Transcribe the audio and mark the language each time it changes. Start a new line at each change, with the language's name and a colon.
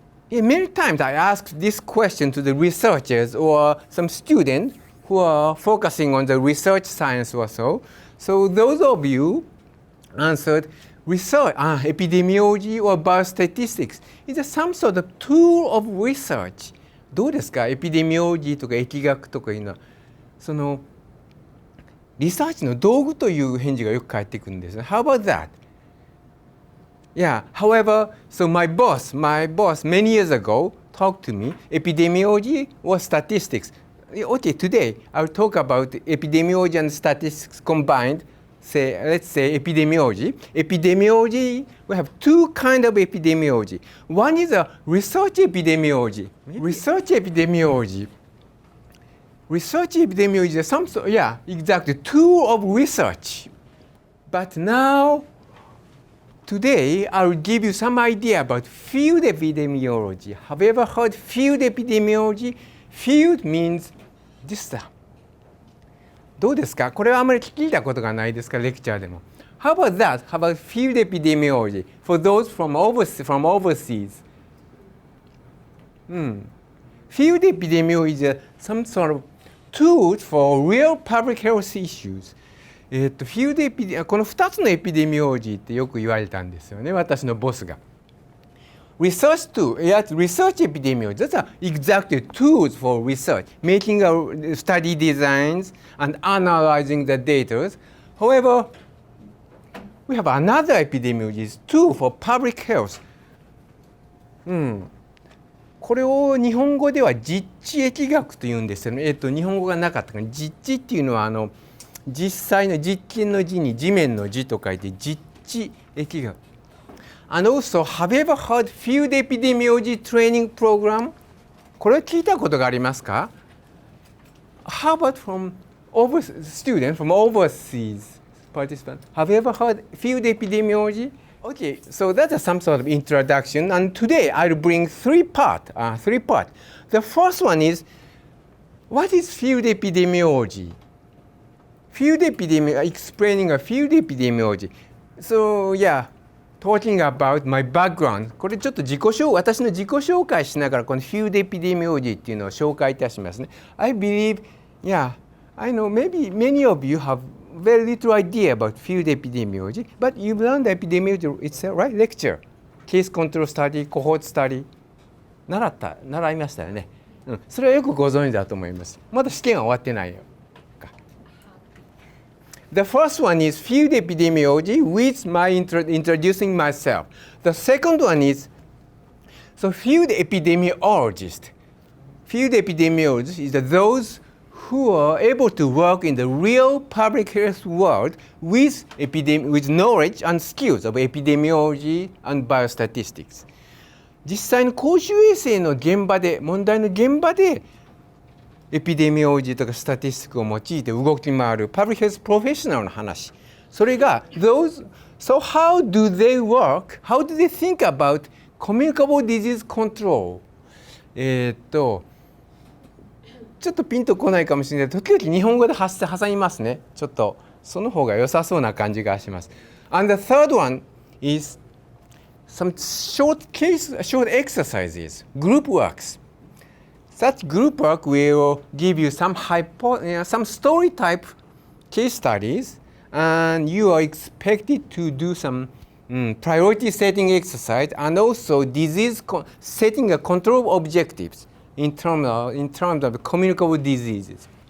English: Many times I ask this question to the researchers or some students who are focusing on the research science or so. So those of you answered research, epidemiology or biostatistics is some sort of tool of research.
Japanese: どうですか? エピデミオロジーとか疫学とかいうのはそのリサーチの道具という返事がよく返ってくるんですね。
English: How about that? Yeah, however, so my boss many years ago talked to me epidemiology or statistics. Okay, today I'll talk about epidemiology and statistics combined. Let's say epidemiology. Epidemiology, we have two kinds of epidemiology. One is a research epidemiology. Research epidemiology is some sort, exactly, tool of research. But now, today, I will give you some idea about field epidemiology. Have you ever heard field epidemiology? Field means this.
Japanese: どうですか? これはあまり聞いたことがないですか? レクチャーでも。
English: How about that? How about field epidemiology for those from overseas? Field epidemiology is some sort of tools for real public health issues.
Japanese: この2つのエピデミオロジーってよく言われたんですよね、私のボスが。
English: Research tool, research epidemiology, those are exactly tools for research, making study designs and analyzing the data. However, we have another epidemiology tool for public health.
Japanese: これを日本語では実地疫学というんですよね。日本語がなかったから実地っていうのは実際の実験の字に地面の字と書いて実地疫学。
English: And also, have you ever heard field epidemiology training program?
Japanese: これ聞いたことがありますか?
English: How about from students from overseas participants? Have you ever heard field epidemiology? Okay, so that's some sort of introduction. And today I'll bring three parts. The first one is, what is field epidemiology? Explaining a field epidemiology. So talking about my background.
Japanese: これちょっと私の自己紹介しながらこの field epidemiology っていうのを紹介いたしますね。
English: I believe, I know maybe many of you have very little idea about field epidemiology, but you've learned epidemiology itself, right? Lecture, case control study, cohort study.
Japanese: 習いましたよね。それはよくご存知だと思います。まだ試験は終わってないよ。
English: The first one is field epidemiology with my introducing myself. The second one is field epidemiologist. Field epidemiologists is those who are able to work in the real public health world with knowledge and skills of epidemiology and biostatistics.
Japanese: 実際の公衆衛生の現場で、問題の現場で、エピデミオロジーとかスタティスティックを用いて動き回るパブリックヘルスプロフェッショナルの話。それが、
English: So how do they work? How do they think about communicable disease control?
Japanese: ちょっとピンとこないかもしれない。時々日本語で挟みますね。ちょっとその方が良さそうな感じがします。
English: And the third one is some short exercises, group works. Such group work will give you some story type case studies, and you are expected to do some priority setting exercise and also setting a control objectives in terms of communicable diseases.